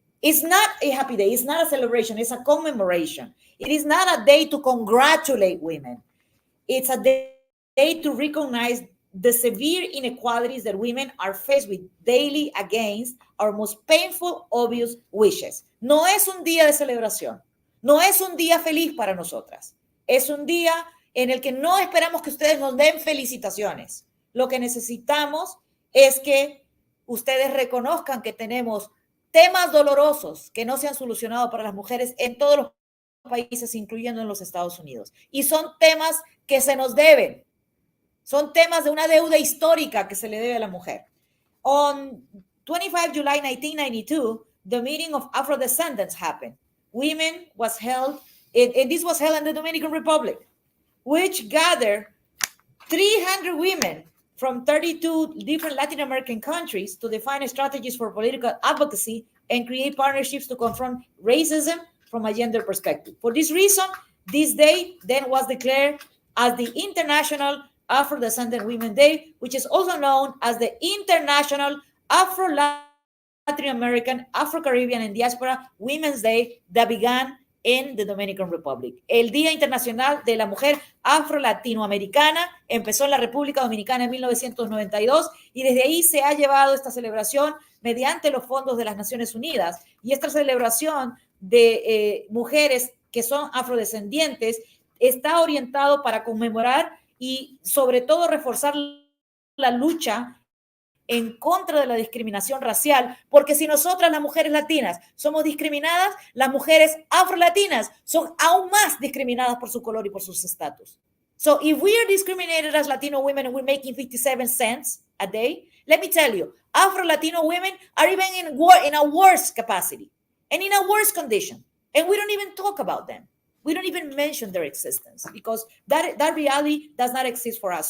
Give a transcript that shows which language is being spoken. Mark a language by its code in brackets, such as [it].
[en] It's not a happy day. It's not a celebration. It's a commemoration. It is not a day to congratulate women. It's a day to recognize the severe inequalities that women are faced with daily against our most painful, obvious wishes. [es] No es un día de celebración. No es un día feliz para nosotras. Es un día en el que no esperamos que ustedes nos den felicitaciones. Lo que necesitamos es que ustedes reconozcan que tenemos temas dolorosos que no se han solucionado para las mujeres en todos los países, incluyendo en los Estados Unidos. Y son temas que se nos deben. Son temas de una deuda histórica que se le debe a la mujer. [en] On 25 July 1992, the meeting of Afro-descendants happened. Women was held, and this was held in the Dominican Republic, which gathered 300 women from 32 different Latin American countries to define strategies for political advocacy and create partnerships to confront racism from a gender perspective. For this reason, this day then was declared as the International Afro-Descendant Women Day, which is also known as the International Afro-Latin American, Afro-Caribbean, and Diaspora Women's Day that began in the Dominican Republic. [es] El Día Internacional de la Mujer Afro-Latinoamericana empezó en la República Dominicana en 1992 y desde ahí se ha llevado esta celebración mediante los fondos de las Naciones Unidas. Y esta celebración de mujeres que son afrodescendientes está orientado para conmemorar y sobre todo reforzar la lucha en contra de la discriminación racial, porque si nosotras las mujeres latinas somos discriminadas, las mujeres afrolatinas son aún más discriminadas por su color y por sus estatus. [en] So if we are discriminated as Latino women and we're making 57 cents a day, let me tell you, Afro-Latino women are even in a worse capacity and in a worse condition, and we don't even talk about them. We don't even mention their existence because that reality does not exist for us.